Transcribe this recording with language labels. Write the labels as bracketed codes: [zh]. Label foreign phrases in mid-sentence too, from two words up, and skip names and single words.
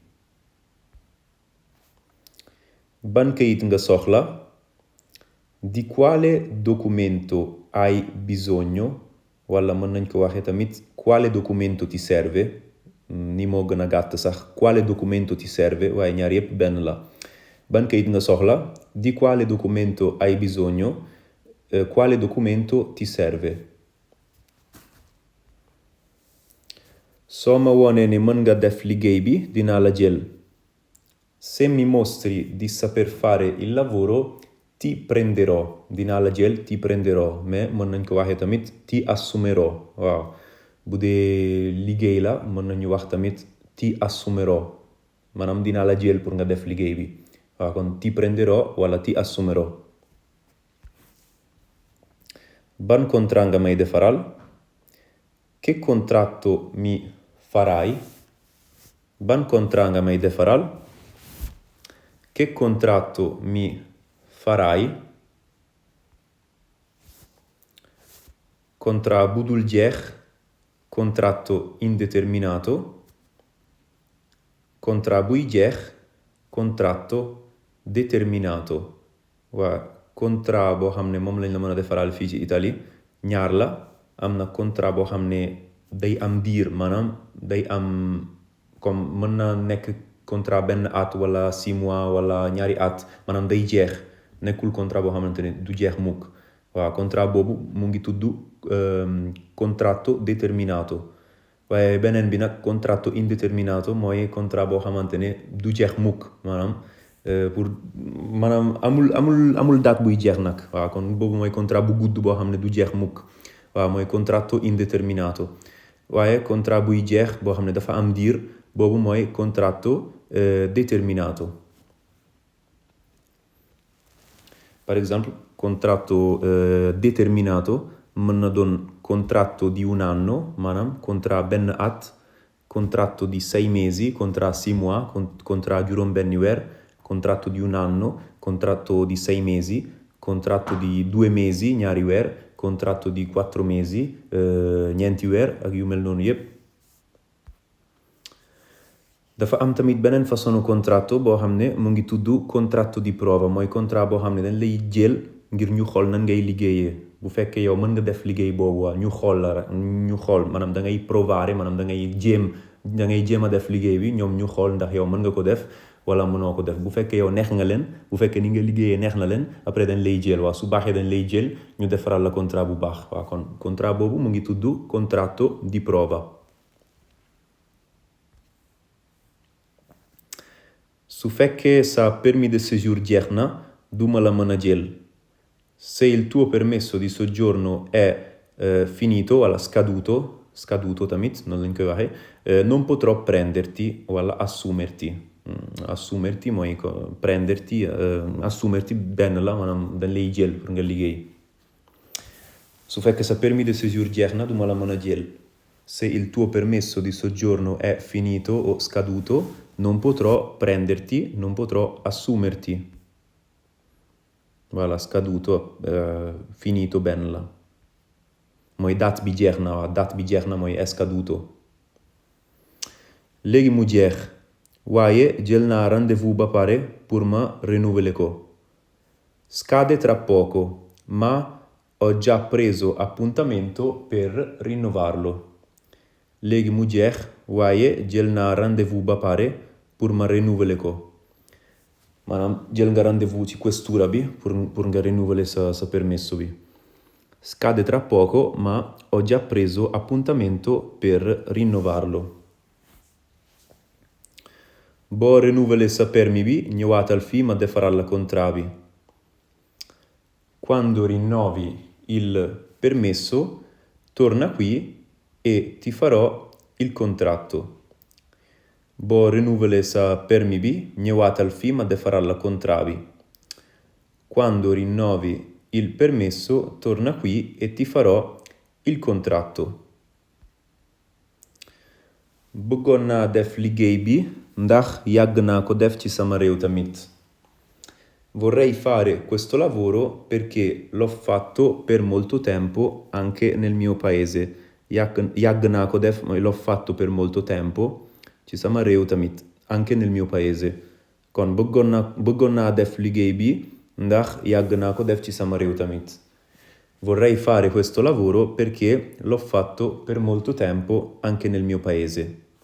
[wo] ban kayit nga soxla [it] di quale documento hai bisogno [wo] wala mën nañ ko waxee tamit [it] quale documento ti serve [wo] ni moo gën a gàtt sax [it] quale documento ti serve [wo] waaye ñaar yépp benn la ban kayit nga soxla [it] di quale documento hai bisogno quale documento ti serve [wo] soo ma wonee ne mën nga def liggéey bi dinaa la jël [it] se mi mostri di saper fare il lavoro ti prenderò [wo] dinaa la jël [it] ti prenderò [wo] mais mën nañ ko waxee tamit [it] ti assumerò [wo] waaw bu dee liggéey la mën nañu wax tamit [it] ti assumerò [wo] maanaam dinaa la jël pour nga def liggéey bi waaw kon [it] ti prenderò [wo] wala [it] ti assumerò [wo] ban contrat nga may defaral [it] che contratto mi farai [wo] ban contrat nga may defaral [it] che contratto mi farai [wo] contrat bu dul jeex [it] contratto indeterminato [wo] contrat buy jeex [it] contratto determinato [wo] waa contrat boo xam ne moom lañ la mën a defaral fii ci Italie ñaar la am na contrat boo xam ne day am diir maanaam day am comme mën na nekk contrat benn at wala 6 mois wala ñaari at maanaam day jeex nekkul contrat boo xamante ne du jeex mukk waaw contrat boobu mu ngi tudd [it] contratto determinato [wo] waaye beneen bi nag [it] contratto indeterminato [wo] mooy contrat boo xamante ne du jeex mukk maanaam pour maanaam amul date buy jeex nag waaw kon boobu mooy contrat bu gudd boo xam ne du jeex mukk waaw mooy [it] contratto indeterminato [wo] waaye contrat buy jeex boo xam ne dafa am diir boobu mooy [it] contratto determinato. [fr] Par exemple [it] contratto determinato [wo] mën na doon [it] contratto di un anno [wo] maanaam contrat benn at, [it] contratto di 6 mesi, [wo] contrat 6 mois, contrat juróom-benni weer, [it] contratto di un anno, contratto di 6 mesi, contratto di 2 mesi [wo] ñaari weer, [it] contratto di 4 mesi [wo] ñeenti weer ak yu mel noonu yépp. dafa am tamit beneen façon contratto boo xam ne mu ngi tudd [it] contratto di prova [wo] mooy contrat boo xam ne dañ lay jël ngir ñu xool nan ngay liggéeyee bu fekkee yow mën nga def liggéey boobu waa ñu xool la ñu xool maanaam da ngay provare maanaam da ngay jéem a def liggéey bi ñoom ñu xool ndax yow mën nga ko def wala mënoo ko def bu fekkee yow neex nga leen bu fekkee ni nga liggéeyee neex na leen après dañ lay jël waa su baaxee dañ lay jël ñu defaral la contrat bu baax waa kon contrat boobu mu ngi tudd [it] contratto di prova. [wo] su fekkee sa [fr] permis de séjour [wo] jeex na duma la mën a jël [it] se il tuo permesso di soggiorno è finito [wo] wala scaduto tamit noonu lañ koy waxee [it] non potrò prenderti [wo] wala assumerti mooy [it] prenderti assumerti [wo] benn la maanaam dañ lay jël pour nga liggéey su fekkee sa [fr] permis de séjour [wo] jeex na duma la mën a jël [it] se il tuo permesso di soggiorno è finito o scaduto non potrò prenderti, non potrò assumerti. [wo] Voilà, scaduto, finito benn la. mooy date bi jeex na mooy [it] è scaduto. [wo] léegi mu jeex waaye jël naa rendez-vous ba pare pour ma renouveler ko. [it] Scade tra poco, ma ho già preso appuntamento per rinnovarlo. [wo] léegi mu jeex waaye jël naa rendez-vous ba pare pour ma renouveler ko maanaam jël nga rendez-vous ci questura bi pour nga renouveler sa permesso bi. [it] Scade tra poco ma ho già preso appuntamento per rinnovarlo. [wo] boo renouveler sa permis bi ñëwaatal fii ma defaral la contrat bi. [it] Quando rinnovi il permesso torna qui e ti farò il contratto. [wo] boo renouveler sa permis bi ñëwaatal fii ma defaral la contrat bi. [it] Quando rinnovi il permesso torna qui e ti farò il contratto. [wo] bëggoon naa def liggéey bi ndax yàgg naa ko def ci sama réew tamit. [it] Vorrei fare questo lavoro perché l'ho fatto per molto tempo anche nel mio paese. [wo] yàgg naa ko def mooy [it] l'ho fatto per molto tempo [wo] ci sama réew tamit [it] anche nel mio paese. [wo] kon bëggoon naa def liggéey bi ndax yàgg naa ko def ci sama réew tamit. [it] Vorrei fare questo lavoro perché l'ho fatto per molto tempo anche nel mio paese.